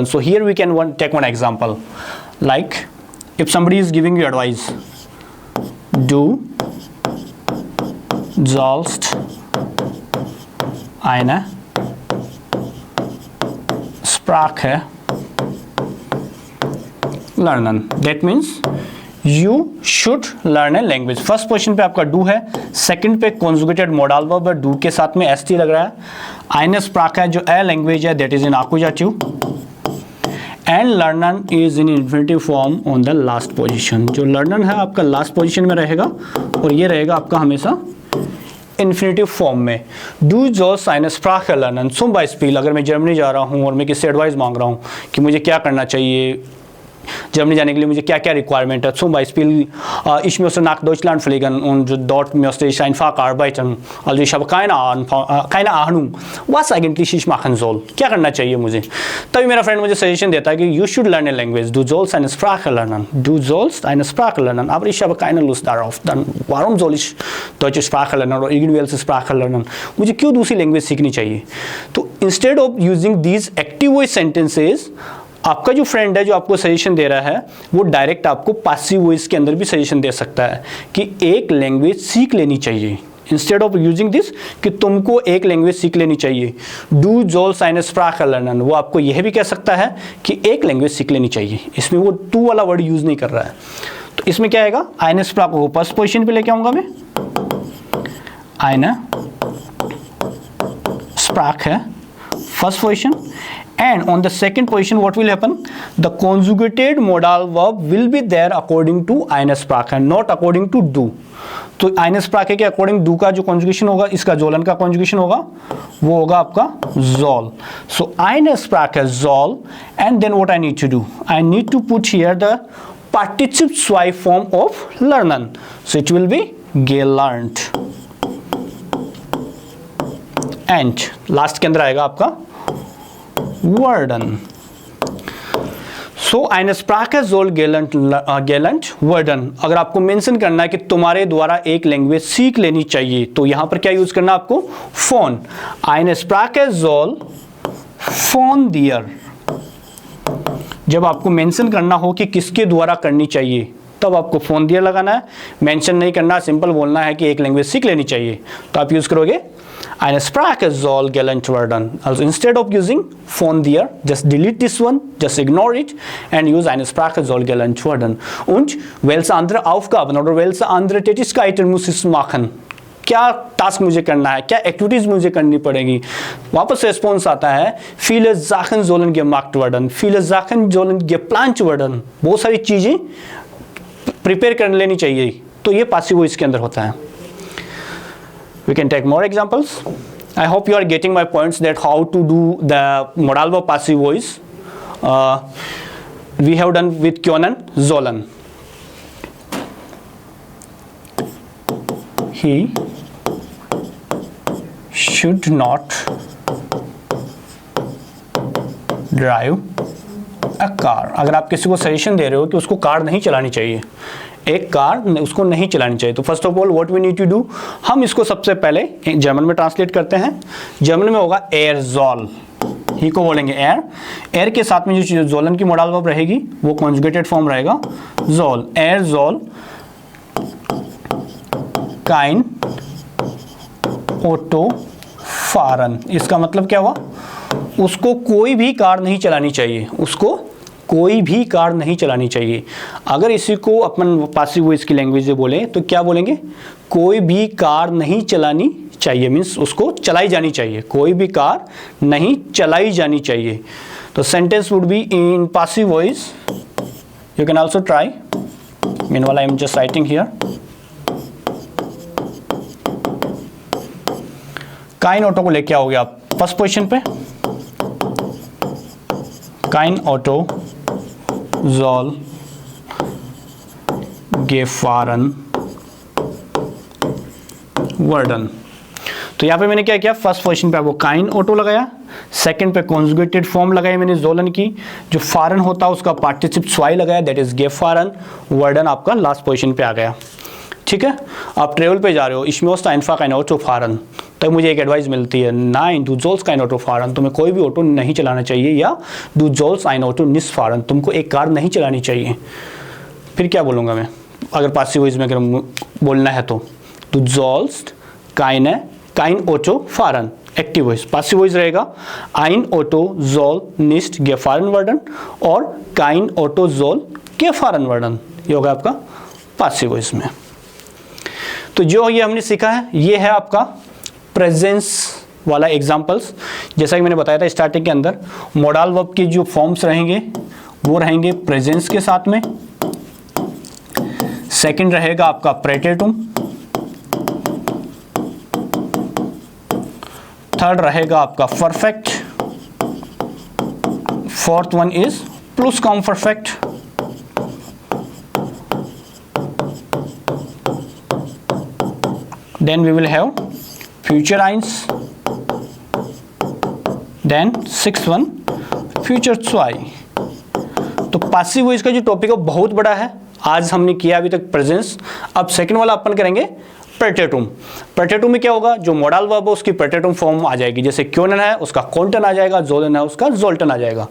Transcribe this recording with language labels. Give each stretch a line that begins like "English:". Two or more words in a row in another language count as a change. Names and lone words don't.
English: So here we can take one example, like if somebody is giving you advice,
German: Du sollst eine Sprache lernen.
English: That means you should learn a language. first position
Hindi: पे आपका डू है, सेकंड पे
English: conjugated modal verb
Hindi: है, डू के साथ में st लग रहा है.
German: eine Sprache
English: जो a लैंग्वेज है that is in accusative, and lernen is in infinitive form on the last position.
Hindi: जो lernen है आपका
English: last position
Hindi: में रहेगा और ये रहेगा आपका हमेशा
English: infinitive form
Hindi: में.
German: डू sollst eine Sprache lernen zum Beispiel.
Hindi: अगर मैं जर्मनी जा रहा हूँ और मैं किससे एडवाइस मांग रहा हूँ कि मुझे क्या करना चाहिए, जर्मनी जाने के लिए मुझे क्या क्या रिक्वायरमेंट है.
German: zum Beispiel ich möchte nach Deutschland fliegen und dort möchte ich einfach arbeiten. Also ich habe keine Ahnung was eigentlich ich machen soll.
Hindi: क्या करना चाहिए मुझे. तभी मेरा फ्रेंड मुझे सजेशन देता है कि
English: you should learn a language.
German: Du sollst eine Sprache lernen. Du sollst eine Sprache lernen. Aber ich habe keine Lust darauf. Dann warum soll ich deutsche Sprache lernen oder irgendwelche Sprache lernen?
Hindi: मुझे क्यों दूसरी लैंग्वेज सीखनी चाहिए.
English: तो instead of using these active voice sentences,
Hindi: आपका जो फ्रेंड है जो आपको सजेशन दे रहा है वो डायरेक्ट आपको
English: passive voice
Hindi: के अंदर भी सजेशन दे सकता है कि एक लैंग्वेज सीख लेनी चाहिए.
English: instead of using this
Hindi: कि तुमको एक लैंग्वेज सीख लेनी चाहिए,
German: Du sollst eine Sprache lernen,
Hindi: वो आपको यह भी कह सकता है कि एक लैंग्वेज सीख लेनी चाहिए. इसमें वो टू वाला वर्ड यूज नहीं कर रहा है. तो इसमें क्या आएगा,
German: eine Sprache
Hindi: को
English: first position
Hindi: पे लेके आऊंगा मैं,
German: eine Sprache
English: first position, and on the second position what will happen, the conjugated modal verb will be there according to
German: eine Sprache,
English: not according to do.
Hindi: तो
German: eine Sprache
Hindi: के अकॉर्डिंग do का जो कॉन्जुगेशन होगा, इसका sollen का कॉन्जुगेशन होगा, वो होगा आपका soll.
German: So eine Sprache soll,
English: and then what I need to do, I need to put here the participle zwei form of lernen, so it will be gelernt.
Hindi: And लास्ट के अंदर आएगा आपका वर्डन.
German: सो eine Sprache soll gelernt werden।
Hindi: अगर आपको मेंशन करना है कि तुम्हारे द्वारा एक लैंग्वेज सीख लेनी चाहिए तो यहां पर क्या यूज करना आपको, फोन।
German: eine Sprache soll von dir।
Hindi: जब आपको मेंशन करना हो कि किसके द्वारा करनी चाहिए तब आपको
German: von dir
Hindi: लगाना है, मेंशन नहीं करना, सिंपल बोलना है कि एक लैंग्वेज सीख लेनी चाहिए तो आप यूज करोगे
German: eine Sprache soll gelernt werden।
English: Also instead of using
German: von dir,
English: just delete this one, just ignore it and use
German: eine Sprache soll gelernt werden। Und welche andere Aufgaben oder welche andere Tätigkeiten muss ich machen?
Hindi: क्या टास्क मुझे करना है, क्या एक्टिविटीज मुझे करनी पड़ेगी। वापस रेस्पॉन्स आता है
German: viele Sachen sollen gemacht werden, viele Sachen sollen geplant werden।
Hindi: बहुत सारी चीजें प्रिपेयर कर लेनी चाहिए, तो ये
English: passive voice
Hindi: के अंदर होता है।
English: We can take more examples. I hope you are getting my points that how to do the modal verb passive voice. We have done with können, sollen. He should not drive a car।
Hindi: अगर आप किसी को सजेशन दे रहे हो कि उसको कार नहीं चलानी चाहिए, एक कार उसको नहीं चलानी चाहिए, तो
English: first of all what we need to do,
Hindi: हम इसको सबसे पहले जर्मन में ट्रांसलेट करते हैं। जर्मन में होगा
German: Er soll,
Hindi: ही को बोलेंगे एयर। एयर के साथ में जो जोलन की
English: modal verb
Hindi: रहेगी वो
English: conjugated form
Hindi: रहेगा जॉल।
German: Er soll kein Auto fahren.
Hindi: इसका मतलब क्या हुआ, उसको कोई भी कार नहीं चलानी चाहिए, उसको कोई भी कार नहीं चलानी चाहिए। अगर इसी को अपन
English: passive voice
Hindi: की लैंग्वेज से बोलें तो क्या बोलेंगे, कोई भी कार नहीं चलानी चाहिए, मीन्स उसको चलाई जानी चाहिए, कोई भी कार नहीं चलाई जानी चाहिए।
English: तो sentence would be in passive voice, You can also try. Meanwhile I am just writing here.
German: kein Auto
Hindi: को लेके आओगे आप
English: first position
Hindi: पे,
German: kein Auto soll gefahren werden.
Hindi: तो यहाँ पे मैंने क्या किया,
English: first position
Hindi: पे आपको
German: kein Auto
Hindi: लगाया, सेकंड पे
English: conjugated form
Hindi: लगाया मैंने जोलन की, जो फारन होता है उसका
German: Partizip zwei
Hindi: लगाया,
English: that is
German: gefahren werden
Hindi: आपका
English: last position
Hindi: पे आ गया। ठीक है, आप ट्रेवल पे जा रहे हो,
German: ich möchte einfach ein Auto fahren,
Hindi: तब मुझे एक एडवाइस मिलती है,
German: nein du sollst kein Auto fahren,
Hindi: तुम्हें कोई भी ऑटो नहीं चलाना चाहिए, या
German: du sollst ein Auto nicht fahren,
Hindi: तुमको एक कार नहीं चलानी चाहिए। फिर क्या बोलूँगा मैं, अगर
English: passive voice
Hindi: में अगर बोलना है तो
German: du sollst kein Auto fahren,
English: active voice. passive voice
Hindi: रहेगा
German: ein Auto soll nicht gefahren werden
Hindi: और
German: kein Auto soll gefahren werden,
Hindi: ये होगा आपका
English: passive voice
Hindi: में। तो जो ये हमने सीखा है ये है आपका प्रेजेंस वाला एग्जांपल्स। जैसा कि मैंने बताया था स्टार्टिंग के अंदर,
English: modal verb
Hindi: के जो फॉर्म्स रहेंगे वो रहेंगे प्रेजेंस के साथ में, सेकंड रहेगा आपका प्रेटेटुम, थर्ड रहेगा आपका परफेक्ट,
English: fourth one is प्लुसकामपर्फेक्ट, then we will have future eins, then sixth one future zwei।
Hindi: तो
English: passive voice
Hindi: का जो टॉपिक है बहुत बड़ा है, आज हमने किया अभी तक प्रेजेंस, अब सेकंड वाला अपन करेंगे प्रेटेटुम। प्रेटेटुम में क्या होगा, जो
English: modal verb
Hindi: है उसकी प्रेटेटुम फॉर्म आ जाएगी, जैसे क्योनन है उसका कॉन्टन आ जाएगा, जोलन है उसका जोल्टन आ जाएगा।